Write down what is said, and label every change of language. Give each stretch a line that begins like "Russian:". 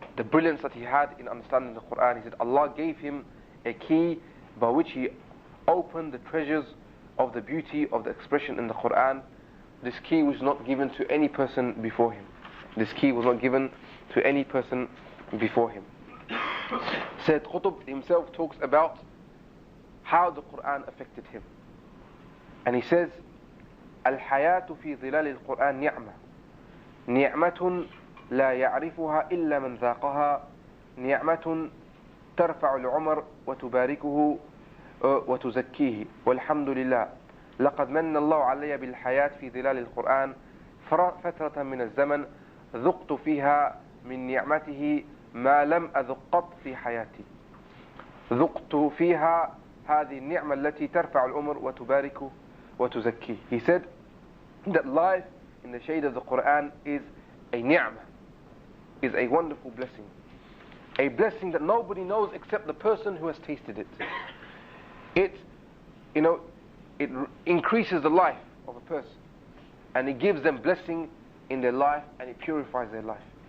English: the brilliance that he had in understanding the Quran. He said Allah gave him a key by which he opened the treasures of the beauty of the expression in the Quran. This key was not given to any person before him. This key was not given to any person before him. Sayyid Qutb himself talks about how the Quran affected him. And he says,
Arabic: الحياة في ظلال القرآن نعمة نعمة لا يعرفها إلا من ذاقها نعمة ترفع العمر وتباركه وتزكيه والحمد لله لقد من الله علي بالحياة في ظلال القرآن فترة من الزمن ذقت فيها من نعمته ما لم أذق قط في حياتي ذقت فيها هذه النعمة التي ترفع العمر وتباركه وتزكيه.
English: He said that life in the shade of the Quran is a ni'mah, is a wonderful blessing. A blessing that nobody knows except the person who has tasted it. It increases the life of a person, and it gives them blessing in their life, and it purifies their life.